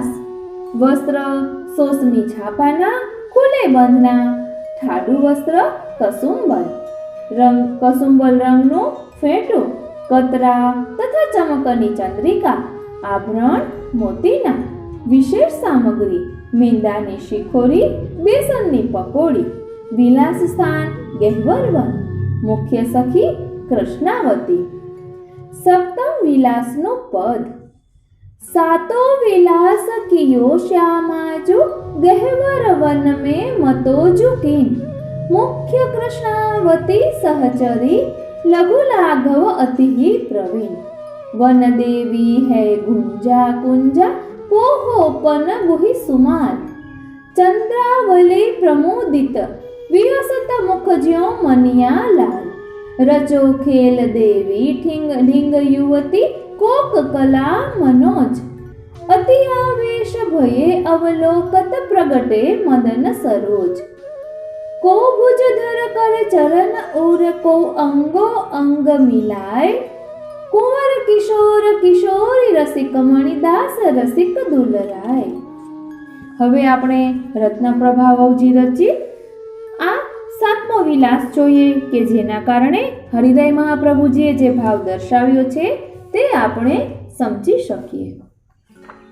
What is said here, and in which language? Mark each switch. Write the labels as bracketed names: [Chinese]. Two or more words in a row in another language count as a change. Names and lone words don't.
[Gujarati] વસ્ત્ર સોસની છાપાના, ખુલે બંધના, ઠાડુ વસ્ત્ર કસુંબલ કસુંબલ રંગનું ફેંટું, કતરા તથા ચમકની ચંદ્રિકા, આભરણ મોતીના, વિશેષ સામગ્રી, મેંદાની શિખોરી, બેસનની પકોડી, વિલાસ સ્થાન ગહેવરવન, મુખ્ય સખી કૃષ્ણાવતી. સપ્તમ વિલાસનું પદ. [Braj] सातो विलास कियो श्यामाजु, गहेवर वन में मतो जुकीन, मुख्य कृष्णावती सहचरी, लघु लाघव अति ही प्रवीण, वन देवी है गुंजा कुंजा, पोहोपन गुहि सुमाल, चंद्रावली प्रमोदित, विहसत मुख ज्यों मनिया लाल, रचो खेल देवी ढींग युवती, कोक कला मनोज, अति आवेश भये अवलोकत प्रगटे मदन सरोज, को भुजधर कर चरण और को अंगो अंग मिलाय, कुंवर किशोर किशोरी रसिक मणिदास रसिक दुलराय. [Gujarati] હવે આપણે રત્નપ્રભા વહુજી રચિત આ સાતમો વિલાસ જોઈએ કે જેના કારણે હરિદય મહાપ્રભુજીએ જે ભાવ દર્શાવ્યો છે તે આપણે સમજી શકીએ.